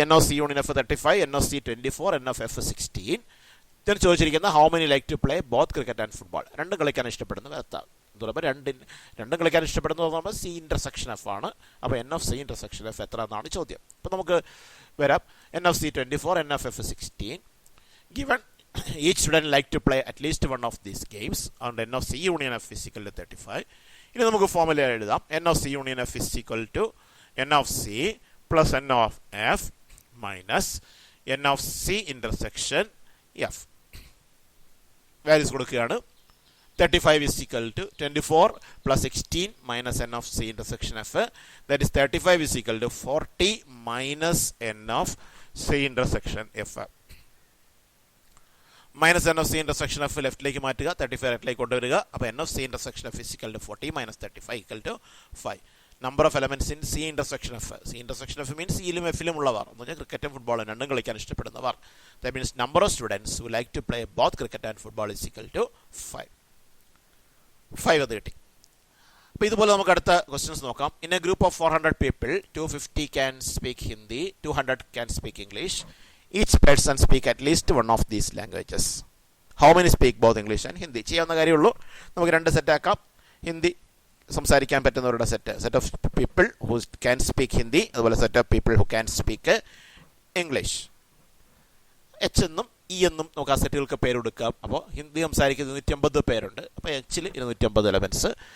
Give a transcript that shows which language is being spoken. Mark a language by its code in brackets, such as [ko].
[en] N of C union F 35, n of C 24, n of F 16. [ml] ഇതിന് ചോദിച്ചിരിക്കുന്ന [en] How many like to play both cricket and football. [ml] രണ്ടും കളിക്കാൻ ഇഷ്ടപ്പെടുന്നത് എത്താം. പറയുമ്പോൾ രണ്ടും കളിക്കാൻ ഇഷ്ടപ്പെടുന്നത് പറയുമ്പോൾ സി ഇൻ്റർസെക്ഷൻ എഫ് ആണ്. [en] അപ്പോൾ n of C intersection F [ml] എത്ര എന്നാണ് ചോദ്യം. അപ്പോൾ നമുക്ക് വരാം. [en] N of C 24, n of F 16. Given each student like to play at least one of these games and n of c union f is equal to 35. [ml] ഇനി നമുക്ക് formula എഴുതാം. [en] n of c union f is equal to n of c plus n of f minus n of c intersection f. [ml] Values കൊടുക്കുകയാണ്. [en] 35 is equal to 24 plus 16 minus n of c intersection f. That is 35 is equal to 40 minus n of c intersection f. Minus n of c intersection f [ml] ലെഫ്റ്റിലേക്ക് മാറ്റുക, [en] 35 [ml] റൈറ്റിലേക്ക് കൊണ്ടുവരിക. [en] അപ്പോൾ n of c intersection f is equal to 40 minus 35 equal to 5. Number of elements in c intersection f. C intersection f means [ml] സിയിലും എഫിലും ഉള്ളവർ എന്ന് പറഞ്ഞാൽ ക്രിക്കറ്റും ഫുട്ബോളും രണ്ടും കളിക്കാൻ ഇഷ്ടപ്പെടുന്നവർ. [en] that means number of students who like to play both cricket and football is equal to 5 [ml] അത് കിട്ടി. അപ്പോൾ ഇതുപോലെ നമുക്ക് അടുത്ത ക്വസ്റ്റ്യൻസ് നോക്കാം. [en] In a group of 400 people 250 can speak Hindi, 200 can speak English. Each person speak at least one of these languages. How many speak both English and Hindi? [ml] ചെയ്യാവുന്ന കാര്യമുള്ളൂ. നമുക്ക് രണ്ട് സെറ്റ് ആക്കാം. ഹിന്ദി സംസാരിക്കാൻ പറ്റുന്നവരുടെ [en] Set of people who can speak Hindi, അതുപോലെ set of people who can speak English. [ml] H എന്നും E എന്നും നമുക്ക് ആ സെറ്റുകൾക്ക് പേരെടുക്കാം. അപ്പോൾ ഹിന്ദി സംസാരിക്കുന്ന 250 പേരുണ്ട്. അപ്പോൾ എച്ചിൽ 250 എലമെൻറ്റ്സ്.